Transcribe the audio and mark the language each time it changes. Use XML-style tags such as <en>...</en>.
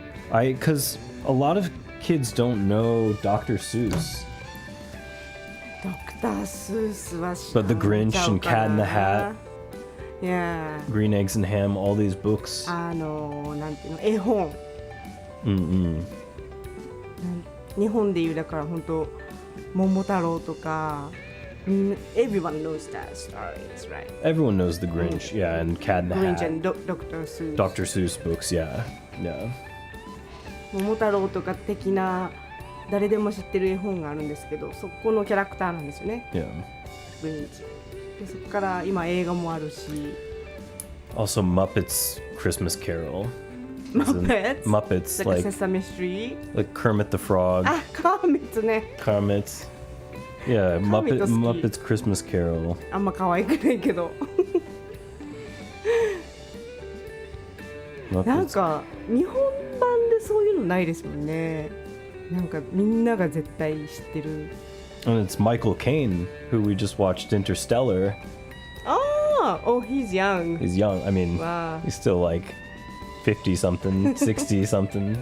<en>Because a lot of kids don't know Dr. Seuss.</en> <ja>ドクター・スースは知</ja> <en>But The Grinch and Cat in the Hat, Yeah. Green Eggs and Ham, all these books.</en> <ja>なんていうの、絵本。日本でいうだから本当桃太郎とか、</ja> <en>everyone knows that stories, right? Everyone knows The Grinch, yeah, and Cat in the Grinch Hat. and Dr. Seuss. Dr. Seuss books, yeah. Yeah.</en> <ja>桃太郎とか的な誰でも知ってる絵本があるんですけど、そこのキャラクターなんですよね。</ja> <en>Yeah.</en> <ja>グリンチ。でそこから今映画もあるし。</ja> <en>Also, Muppets Christmas Carol. Muppets? Muppets, like like Sesame Street? like Kermit the Frog.</en> <ja>あ、カーミッツね。</ja> <en>Kermit. Yeah, Kermit was cute. Muppets Christmas Carol.</en> <ja>あんま可愛くないけど。なん</ja> <en>Muppets.</en> <ja>か日本版でそういうのないですもんね。なんかみんなが絶対知ってる。</ja> <en>And it's Michael Caine, who we just watched Interstellar. Oh, he's young. He's young. I mean, Wow. he's still like 50 something, 60 something.</en>